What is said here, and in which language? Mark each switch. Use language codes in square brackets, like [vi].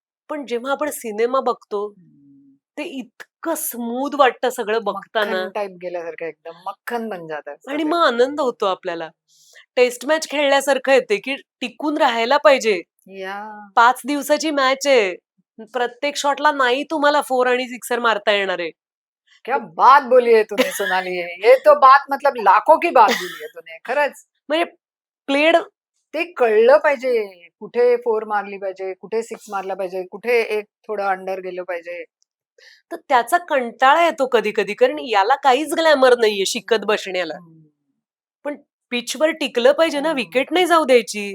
[mr] पण जेव्हा आपण सिनेमा बघतो ते इतकं स्मूथ वाटतं सगळं बघताना टाईप गेल्यासारखं एकदम [hi] मक्खन बन [mr] जातात आणि मग आनंद होतो आपल्याला. टेस्ट मॅच खेळल्यासारखं येते की टिकून राहायला पाहिजे. 5 दिवसाची मॅच आहे, प्रत्येक शॉटला नाही तुम्हाला 4 आणि 6 मारता येणार आहे. [hi] क्या बात बोली है तूने सोनाली. ये तो बात मतलब लाखों की बात बोली है तूने [mr] खरंच. म्हणजे प्लेड ते कळलं पाहिजे कुठे 4 मारली पाहिजे, कुठे 6 मारला पाहिजे, कुठे एक थोडं अंडर गेलं पाहिजे. तर त्याचा कंटाळा येतो कधी कधी, कारण याला काहीच ग्लॅमर नाहीये शिकत बसण्याला. पण पिचवर टिकलं पाहिजे ना, विकेट नाही जाऊ द्यायची.